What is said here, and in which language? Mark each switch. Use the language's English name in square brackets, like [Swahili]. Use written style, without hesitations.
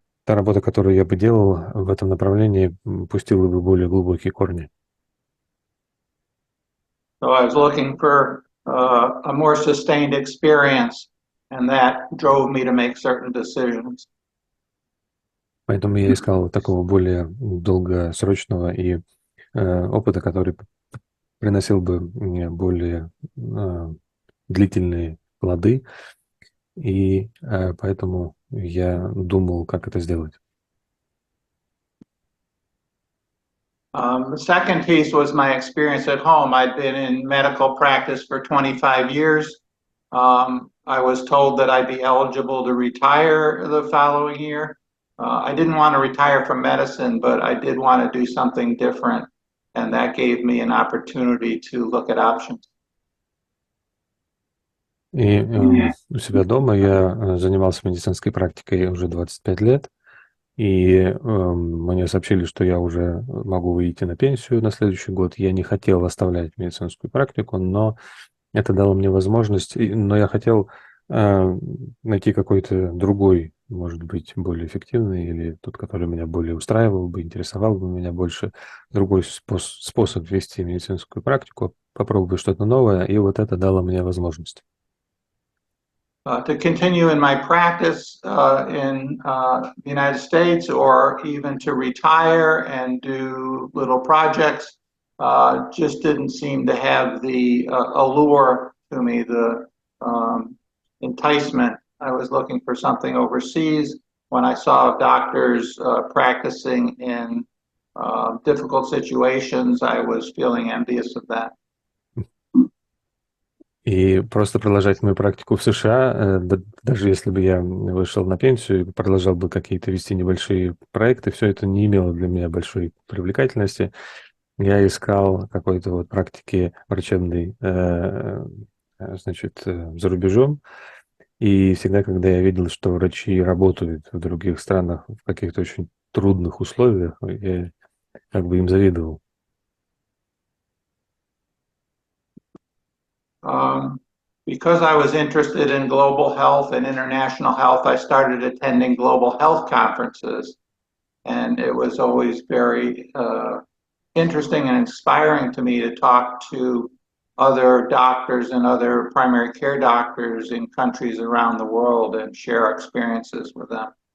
[Russian] та работа, которую я бы делал в этом направлении, пустила бы более глубокие корни. [English] So I was looking for a more sustained experience, and that drove me to make certain decisions. [Russian] Поэтому я искал такого более долгосрочного и опыта, который приносил бы мне более длительные плоды, и поэтому я думал, как это сделать. [English] The second piece was my experience at home. I'd been in medical practice for 25 years. I was told that I'd be eligible to retire the following year. I didn't want to retire from medicine, but I did want to do something different, and that gave me an opportunity to look at options. [Russian] И у себя дома я занимался медицинской практикой уже 25 лет, и мне сообщили, что я уже могу выйти на пенсию на следующий год. Я не хотел оставлять медицинскую практику, но это дало мне возможность, но я хотел найти какой-то другой, может быть, более эффективный, или тот, который меня более устраивал бы, интересовал бы меня больше, другой способ вести медицинскую практику, попробовать что-то новое, и вот это дало мне возможность. [English] To continue in my practice in the United States, or even to retire and do little projects, just didn't seem to have the allure to me, the enticement. I was looking for something overseas. When I saw doctors practicing in difficult situations, I was feeling envious of that. [Russian] И просто продолжать мою практику в США, даже если бы я вышел на пенсию и продолжал бы какие-то вести небольшие проекты, все это не имело для меня большой привлекательности. Я искал какой-то вот практики врачебной, значит, за рубежом. И всегда, когда я видел, что врачи работают в других странах в каких-то очень трудных условиях, я как бы им завидовал. [English] Because I was interested in global health and international health, I started attending global health conferences, and it was always very interesting and inspiring to me to talk to other doctors and other primary care doctors in countries around the world and share experiences with them.